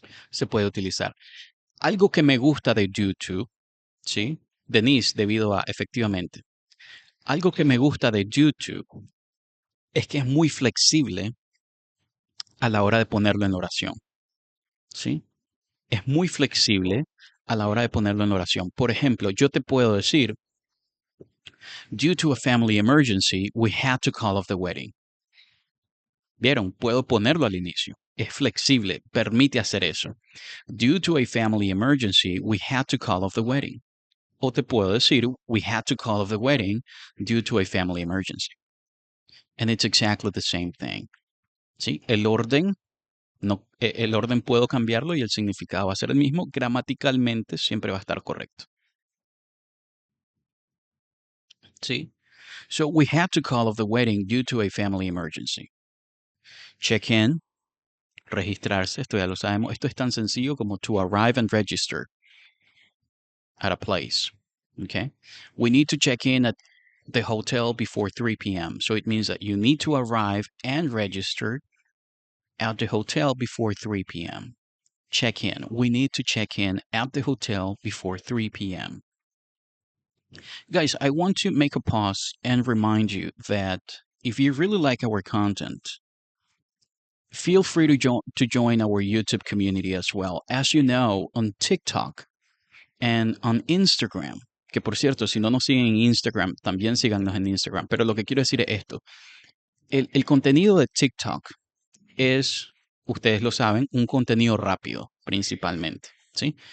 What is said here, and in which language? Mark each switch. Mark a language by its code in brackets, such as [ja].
[es] Se puede utilizar. Algo que me gusta de due to, ¿sí? Denise, debido a, efectivamente. Algo que me gusta de YouTube es que es muy flexible a la hora de ponerlo en oración, ¿sí? Es muy flexible a la hora de ponerlo en oración. Por ejemplo, yo te puedo decir, [en] due to a family emergency, we had to call off the wedding. [es] ¿Vieron? Puedo ponerlo al inicio. Es flexible, permite hacer eso. [en] Due to a family emergency, we had to call off the wedding. [es] O te puedo decir, [en] we had to call off the wedding due to a family emergency. And it's exactly the same thing. [es] ¿Sí? El orden, no, el orden puedo cambiarlo y el significado va a ser el mismo. Gramaticalmente siempre va a estar correcto. ¿Sí? [en] So we had to call off the wedding due to a family emergency. [es] Check in, registrarse, esto ya lo sabemos. Esto es tan sencillo como [en] to arrive and register at a place. Okay? We need to check in at the hotel before 3 p.m. So it means that you need to arrive and register at the hotel before 3 p.m. Check in. We need to check in at the hotel before 3 p.m. Guys, I want to make a pause and remind you that if you really like our content, feel free to join our YouTube community as well. As you know, on TikTok and on Instagram, [es] que por cierto, si no nos siguen en Instagram, también síganos en Instagram. Pero lo que quiero decir es esto. El contenido de TikTok es, ustedes lo saben, un contenido rápido, principalmente. ¿Sí?